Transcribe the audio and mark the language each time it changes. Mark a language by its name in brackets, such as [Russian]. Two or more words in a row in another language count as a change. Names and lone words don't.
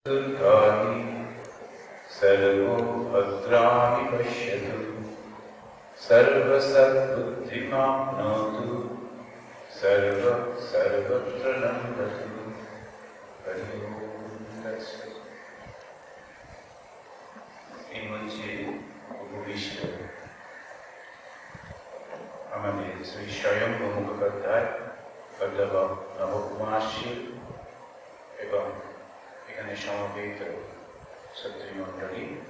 [Sanskrit] दुर्गाणि सर्वो भद्राणि पश्यतु सर्वसद्बुद्धिमाप्नोतु सर्वत्र नन्दतु। हरि ओम् तत्सत्। [Bangla] এই মঞ্চে উপবিষ্ট আমাদের শ্রী স্বয়ম্ভু মুখোপাধ্যায়, বল্লভ নবকুমার শীল এবং এখানে সমবেত ছাত্রীমণ্ডলী,